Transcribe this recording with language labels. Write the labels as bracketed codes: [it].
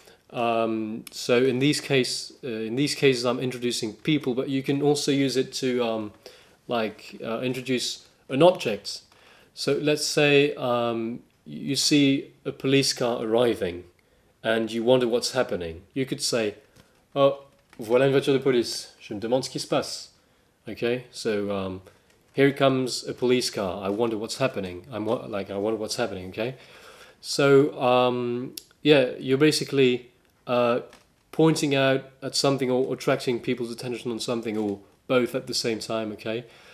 [en] So in these cases, I'm introducing people, but you can also use it to introduce an object. So let's say you see a police car arriving, and you wonder what's happening. You could say, [fr] "Oh, voilà une voiture de police. Je me demande ce qui se passe." [en] Okay, so here comes a police car. I wonder what's happening. I wonder what's happening. Okay, so you're basically pointing out at something or attracting people's attention on something, or both at the same time, okay?